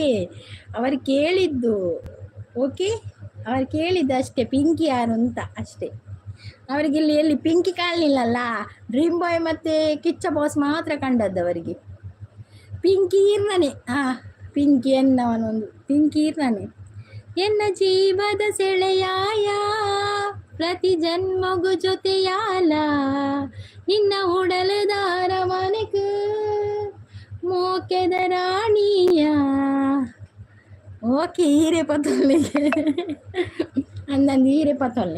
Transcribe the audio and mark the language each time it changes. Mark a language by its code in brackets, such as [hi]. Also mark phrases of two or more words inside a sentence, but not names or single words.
[kn] ಅವರು ಕೇಳಿದ್ದು ಓಕೆ, ಅವ್ರು ಕೇಳಿದ್ದು ಅಷ್ಟೇ ಪಿಂಕಿ ಯಾರು ಅಂತ ಅಷ್ಟೇ. ಅವರಿಗೆ ಇಲ್ಲಿ ಎಲ್ಲಿ ಪಿಂಕಿ ಕಾಣಲಿಲ್ಲಲ್ಲ. ಡ್ರೀಮ್ ಬಾಯ್ ಮತ್ತೆ ಕಿಚ್ಚ ಬಾಸ್ ಮಾತ್ರ ಕಂಡದ್ದು ಅವರಿಗೆ. [tcy] ಪಿಂಕಿ ಇರ್ನಾನೆ ಪಿಂಕಿ ಎನ್ನವನೊಂದು ಪಿಂಕಿ ಇರ್ನಾನೆ. ಎನ್ನ ಜೀವದ ಸೆಳೆಯಾಯ ಪ್ರತಿ ಜನ್ಮಗು ಜೊತೆಯಾಲ ನಿನ್ನ ಉಡಲದಾರ ಮನೆಗೆ ಮೋಕೆದ ರಾಣಿಯ. ಓಕೆ ಹೀರೆ ಪತೊಲ್ಲಿಗೆ ಅಂದಂದು ಹೀರೆ ಪತೊಲ್ಲಿ.